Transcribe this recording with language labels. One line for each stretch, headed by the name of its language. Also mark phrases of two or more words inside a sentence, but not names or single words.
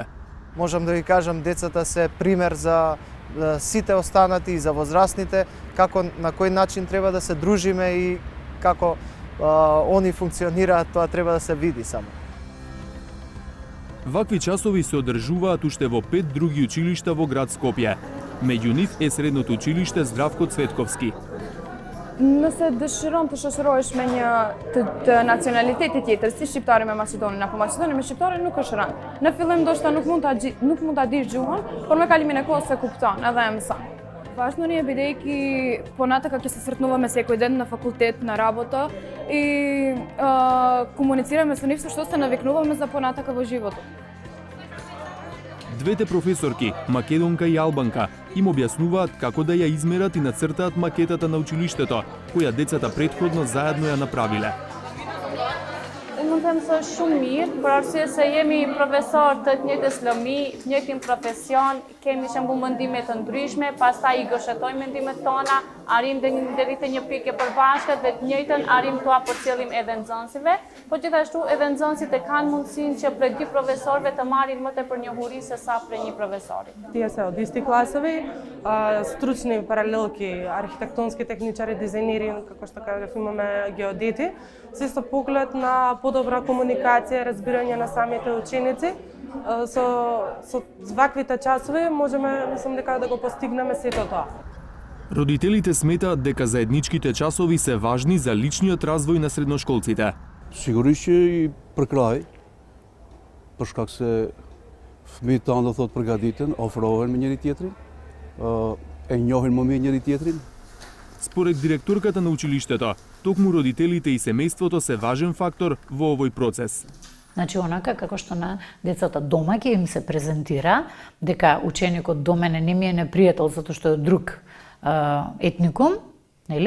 Macedonian: Можам да ви кажам, децата се пример за сите останати и за возрастните, како на кој начин треба да се дружиме и како они функционираат, тоа треба да се види само. Вакви часови се одржуваат уште во 5 други училишта во град Скопје. Меѓу нив е средното училиште Здравко Цветковски.
Albanian: Nëse dëshiron të shoqërohesh me një të nacionaliteti tjetër, si shqiptari me maqedonin apo maqedoni me shqiptarin, nuk është rënd. Në fillim ndoshta nuk mund ta dish gjuhën, por me kalimin e kohës se kupton edhe e mëson.
Macedonian: Важно ни е, бидејќи понатака ќе се сретнуваме секој ден на факултет, на работа и комуницираме со нив со што се навикнуваме за понатака во животот. Двете професорки, македонка и албанка, им објаснуваат како да ја измерат и нацртаат макетата на училиштето, која децата претходно заедно ја направиле.
Albanian: Mund të them se është shumë mirë, për arsye se jemi profesor të njëjtës lëmi, të njëjtin profesion, kemi shembull mendime të ndryshme, pastaj I gëshëtojmë mendimet tona, arrim deri te një pikë e përbashkët dhe të njëjtën arrim t'u përcjellim edhe nxënësve, po gjithashtu edhe nxënësit e kanë mundësinë që prej dy profesorëve të marrin më tepër njohuri se sa prej një profesori.
Macedonian: Тие се од исти класови, стручни паралелки, архитектонски техничари, дизајнери, како што кажав, имаме геодети, се со поглед на подобра комуникација, разбирање на самите ученици. Со ваквите часови можеме, мислам дека да го постигнеме сето тоа. Родителите сметаат дека заедничките часови се важни за личниот развој на средношколците.
Albanian: Sigurisht që i përkraj, për shkak se fëmijët tanë do thotë përgatiten, ofrohen me njëri tjetrin, e njohin më mirë njëri tjetrin.
Macedonian: Според директорката на училиштето, токму родителите и семејството се важен фактор во овој процес. Значи, онака како што на децата дома ќе им се презентира дека ученикот до мене не ми е непријател затоа што е друг етникум, нели?